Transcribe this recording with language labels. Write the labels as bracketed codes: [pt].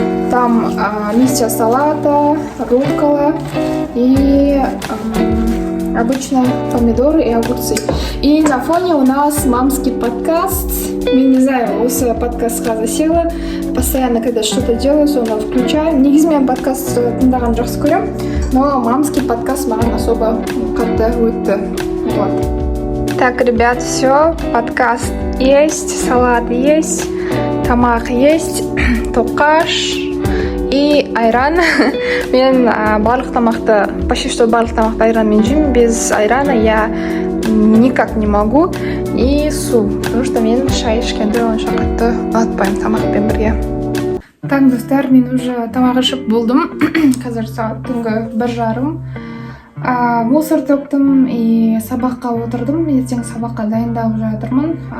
[ru] Там листья салата, руккола и обычно помидоры и огурцы. И на фоне у нас мамский подкаст. Я не знаю, [kk] осы подкастқа [ru] засела. Постоянно, когда что-то делаю, соны включаю. [kk] Негізі мен подкаст тыңдаған жақсы көрем, [ru] но мамский подкаст [kk] маған особо қатты өтті. [ru] Вот. Так, ребят, все, подкаст есть, салат есть, тамақ есть, тоқаш и айран. [kk] Мен барлық тамақты, [ru] почти что [kk] барлық тамақты айранмен жеймін. [ru] Без айрана я никак не могу. [kk] И су, [ru] потому что [kk] мен шай ішкенді онша қатты ұнатпаймын тамақпен бірге. Так, достар, мен уже тамақ ішіп болдым. Қазір сағат түнгі 1:30. Мусор төктім и сабаққа отырдым. Ертең сабаққа дайындалып жатырмын.